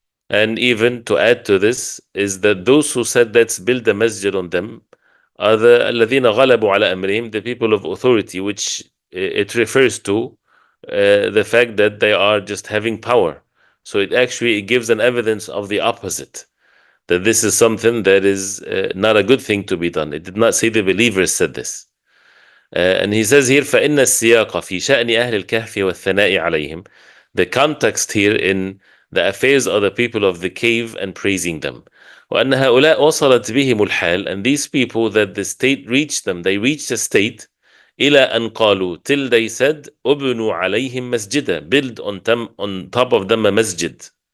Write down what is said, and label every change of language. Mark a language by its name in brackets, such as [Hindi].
[English] And even to add to this is that those who said let's build a masjid on them are the [Arabic] الذين غلبوا على أمرهم, [English] the people of authority, which it refers to the fact that they are just having power. So it gives an evidence of the opposite, that this is something that is not a good thing to be done. It did not say the believers said this. And he says here, [Arabic] فإن السياق في شأن أهل الكهف والثناء عليهم. [English] The context here in the affairs of the people of the cave and praising them. [Arabic] وأن هؤلاء وصلت بهم الحال, [English] and these people that the state reached them, they reached a state [Arabic] إلى أن قالوا, [English] till they said [Arabic] أبنوا عليهم مسجدا, [English] build on top of them a masjid.